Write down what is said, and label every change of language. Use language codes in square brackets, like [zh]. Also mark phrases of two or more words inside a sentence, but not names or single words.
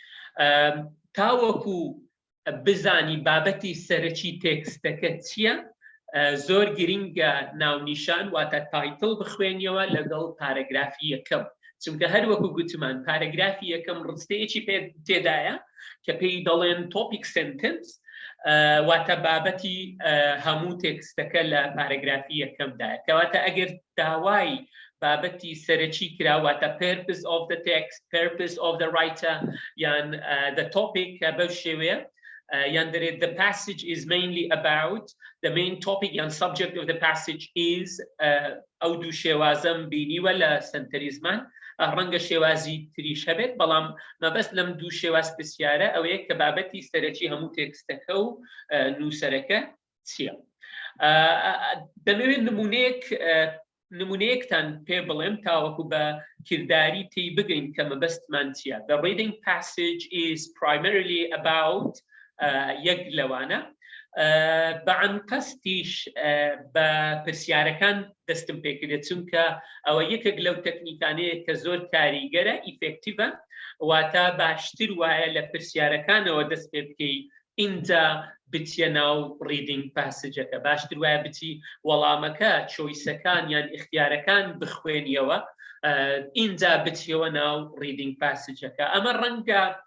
[ckb] تاوەکو بزانی بابەتی سەرەکی تێکستەکە چییە زۆر گرینگە ناونیشان واتە تایتڵ بخوێنیەوە لەگەڵ پارەگرافی یەکەم چونکە هەر وەکو گوتمان پارەگرافی یەکەم ڕستەیەکی تێدایە کە پێی دەڵێن [en] topic sentence [ckb] واتە بابەتی هەموو تێکستەکە لە پارەگرافی یەکەمدایە کەواتە ئەگەر داوای بابەتی سەرەکی کراواتە purpose [en] of the text purpose of the writer [ckb] یان [en] the topic [ckb] بەو شێوەیە یان دەرێت [en] the passage is mainly about the main topic [ckb] یان [en] subject of the passage is [ckb] ئەو دوو شێوازەم بینیوە لە سەنتەری زمان ڕەنگە شێوازی تریش هەبێت بەڵام مەبەست لەم دوو شێواز پرسیارە ئەوەیە کە بابەتی سەرەکی هەموو تێکستەکە و نووسەرەکە چییە دەمەوێت نمونەیەکتان پێ بڵێم تاوەکو بە کردداری تێی بگەین کە مەبەستمان چییە [en] The reading passage is primarily about یەک لەوانە بەعەن قەستیش بە پرسیارەکان دەستم پێکرێت چونکە [ckb] ئەوە یەکێک لەو تەکنیکانەیە کە زۆر کاریگەرە ئیفێکتیڤە واتە باشتر وایە لە پرسیارەکانەوە دەست پێ بکەی اینجا بچیە ناو [en] reading passage [ckb] باشتر وایە بچی وەڵامەکە چۆیسەکان یان اختیارەکان بخوێنیەوە اینجا بچیەوە ناو [en] reading passage [ckb] ئەمە ڕەنگە